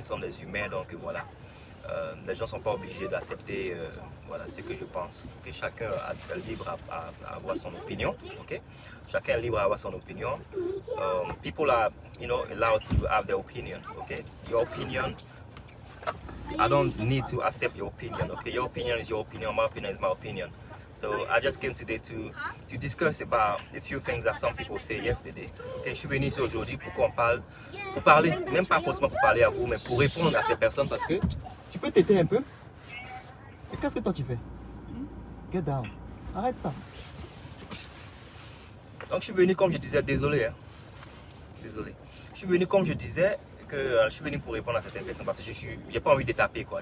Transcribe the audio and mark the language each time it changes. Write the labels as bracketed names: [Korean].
[French] Nous sommes des humains, donc voilà. Les gens ne sont pas obligés d'accepter voilà, ce que je pense. Okay? Chacun est libre à avoir son opinion, ok? Chacun est libre à avoir son opinion. [English] People are, you know, allowed to have their opinion, okay? Your opinion, I don't need to accept your opinion, okay? Your opinion is your opinion, my opinion is my opinion. So I just came today to discuss about a few things that some people say yesterday. [French] Okay, je suis venu ici aujourd'hui pour parler, même pas forcément pour parler à vous, mais pour répondre à ces personnes parce que tu peux t'aider un peu. Et qu'est-ce que toi tu fais? [English] Get down. [French] Arrête ça. Donc je suis venu comme je disais, désolé. Hein. Désolé. Je suis venu comme je disais, que je suis venu pour répondre à certaines personnes parce que j'ai pas envie de taper quoi.